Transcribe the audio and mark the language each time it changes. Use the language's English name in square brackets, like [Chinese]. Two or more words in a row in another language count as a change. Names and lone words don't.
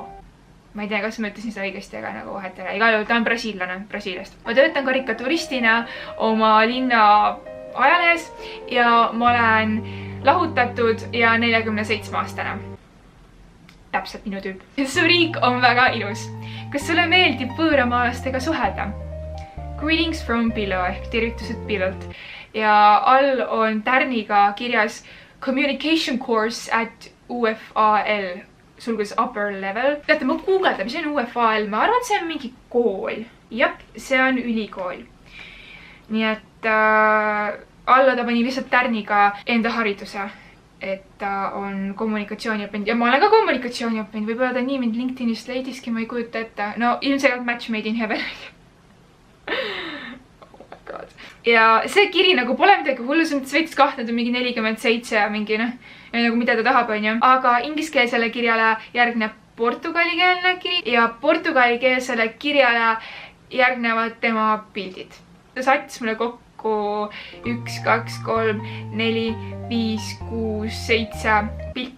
[Estonian] Ma ei tea, kas ma ütlesin seda õigesti, aga nagu vahet ei ole. Igal juhul ta on brasiillane Brasiiliast. Ma töötan karikaturistina oma linna ajalehes ja ma olen lahutatud ja 47-aastane. Täpselt minu tüüp. Su riik on väga ilus. Kas sulle meeldib võõramaalastega suhelda? [English] Greetings from Pillo [Estonian] ehk tervitused Pillolt. Ja all on tärniga kirjas [English] Communication Course at UFAL, [Estonian] sulgudes [English] upper level. [Estonian] Teate, ma guugeldan, mis on UFAL, ma arvan, see on mingi kool. Jep, see on ülikool. Nii et alla ta pani lihtsalt tärniga enda hariduse. Et ta on kommunikatsiooni õppinud ja ma olen ka kommunikatsiooni õppinud, võib-olla ta nii mind LinkedInist leidiski, ma ei kujuta ette. No ilmselgelt [English] match made in heaven. Oh my god. [Estonian] Ja see kiri nagu pole midagi hullu, see on veits kahtled on mingi 47 ja mingi noh, nagu mida ta tahab, onju. Aga ingliskeelsele kirjale järgneb portugalikeelne kiri ja portugalikeelsele kirjale järgnevad tema pildid. Ta saatis mulle kokku 1, 2, 3, 4, 5, 6, 7 pilti.